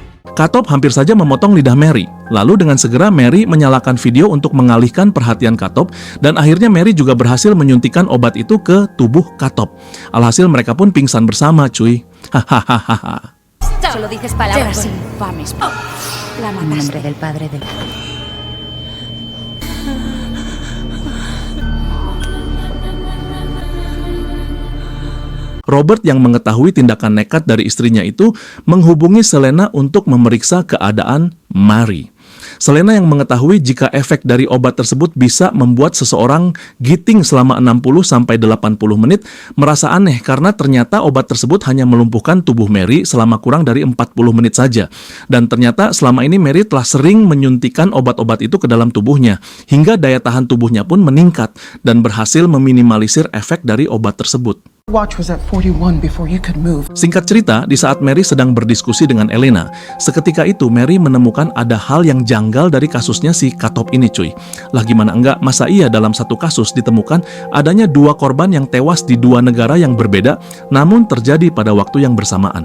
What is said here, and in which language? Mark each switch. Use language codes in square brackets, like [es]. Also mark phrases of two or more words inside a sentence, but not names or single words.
[id] Katop hampir saja memotong lidah Mary. Lalu dengan segera Mary menyalakan video untuk mengalihkan perhatian Katop dan akhirnya Mary juga berhasil menyuntikkan obat itu ke tubuh Katop. Alhasil mereka pun pingsan bersama, cuy. Hahaha. [es] Solo dices palabras infames. La En nombre mataste. del Padre, del [id] Robert yang mengetahui tindakan nekat dari istrinya itu menghubungi Selena untuk memeriksa keadaan Mary. Selena yang mengetahui jika efek dari obat tersebut bisa membuat seseorang giting selama 60-80 menit merasa aneh karena ternyata obat tersebut hanya melumpuhkan tubuh Mary selama kurang dari 40 menit saja. Dan ternyata selama ini Mary telah sering menyuntikkan obat-obat itu ke dalam tubuhnya hingga daya tahan tubuhnya pun meningkat dan berhasil meminimalisir efek dari obat tersebut. [en] Watch was at 41 before you could move. [id] Singkat cerita, di saat Mary sedang berdiskusi dengan Elena, seketika itu Mary menemukan ada hal yang janggal dari kasusnya si Katop ini, cuy. Lah gimana enggak, masa iya dalam satu kasus ditemukan adanya 2 korban yang tewas di 2 negara yang berbeda, namun terjadi pada waktu yang bersamaan.